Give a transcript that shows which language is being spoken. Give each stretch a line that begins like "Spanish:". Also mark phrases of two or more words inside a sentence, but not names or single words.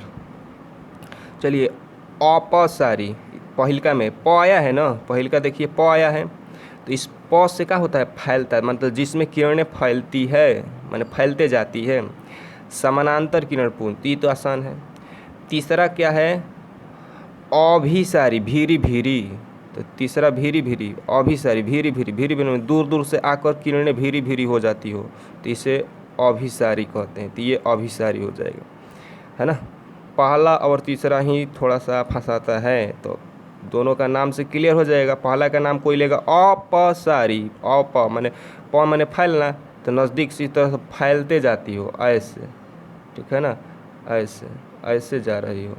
Hindi: चलिए, अपसारी, पहिलका में प आया है ना, पहिलका देखिए प आया है, तो इस प से क्या होता है, फैलता है, मतलब जिसमें किरणें फैलती है, माने फैलते जाती है। समानांतर किरण पुंज, ये तो आसान है। तीसरा क्या है, अभिसारी, भीरी भीरी। तो तीसरा भीरी भीरी, अभिसारी, भीरी भीरी, भीरी भीरी में दूर दूर से आकर किरणें भीरी भीरी हो जाती हो, तो इसे अभिसारी कहते हैं। तो ये अभिसारी हो जाएगा, है ना। पहला और तीसरा ही थोड़ा सा फंसाता है, तो दोनों का नाम से क्लियर हो जाएगा। पहला का नाम कोई लेगा अपसारी, माने प माने फैलना, तो नज़दीक से इस तरह से फैलते जाती हो, ऐसे, ठीक है ना, ऐसे ऐसे जा रही हो।